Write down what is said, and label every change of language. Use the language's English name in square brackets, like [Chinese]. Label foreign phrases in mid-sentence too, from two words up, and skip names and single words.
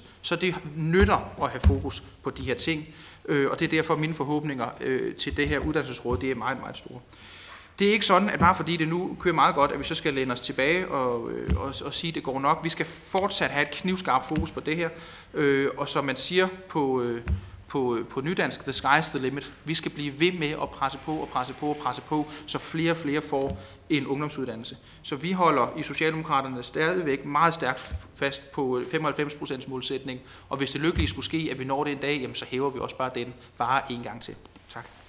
[Danish] Så det nytter at have fokus på de her ting. Og det er derfor mine forhåbninger til det her uddannelsesråd, det er meget, meget store. Det er ikke sådan, at bare fordi det nu kører meget godt, at vi så skal læne os tilbage og sige, at det går nok. Vi skal fortsat have et knivskarpt fokus på det her. Og som man siger på nydansk, [English] the sky's the limit. [Danish] Vi skal blive ved med at presse på og presse på og presse på, så flere og flere får en ungdomsuddannelse. Så vi holder i Socialdemokraterne stadigvæk meget stærkt fast på 95% målsætning, og hvis det lykkelige skulle ske, at vi når det en dag, jamen, så hæver vi også bare den en gang til. Tak.